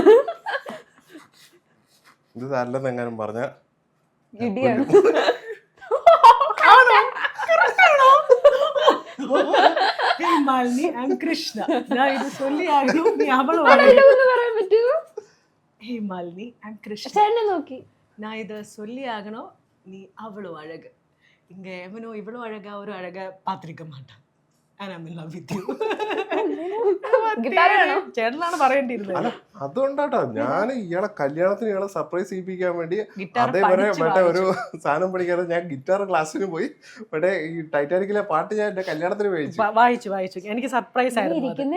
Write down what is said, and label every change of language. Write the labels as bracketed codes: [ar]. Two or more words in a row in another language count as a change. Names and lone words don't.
[ml] ഇത് നല്ലതെങ്ങാനും പറഞ്ഞ ഇടിയാണ്. മാലിനി ആൻഡ് കൃഷ്ണ, ഞാൻ ഇത് ചൊല്ലിയാകും നീ അവള് പറയാൻ പറ്റുമോ? ഹേ മാലിനി ആൻഡ് കൃഷ്ണ, ചേട്ടനെ നോക്കി [ta] நான் இதை சொல்லி ஆகணும், நீ அவ்வளோ அழகு, இங்க எவனோ இவ்வளோ அழகா ஒரு அழகா பார்த்திருக்க மாட்டான். [ml] ചേട്ടനാണ് പറയേണ്ടിയിരുന്നത്. അതുകൊണ്ടാട്ടോ ഞാൻ ഇയാളെ കല്യാണത്തിന് ഇയാളെ സർപ്രൈസ് ചെയ്യിപ്പിക്കാൻ വേണ്ടി അതേപോലെ മറ്റേ ഒരു സാധനം പഠിക്കാതെ ഞാൻ ഗിറ്റാർ ക്ലാസ്സിന് പോയി മറ്റേ ഈ ടൈറ്റാനിക്കിലെ പാട്ട് ഞാൻ എന്റെ കല്യാണത്തിന് വായിച്ചു. എനിക്ക് സർപ്രൈസ് ആയിരുന്നു.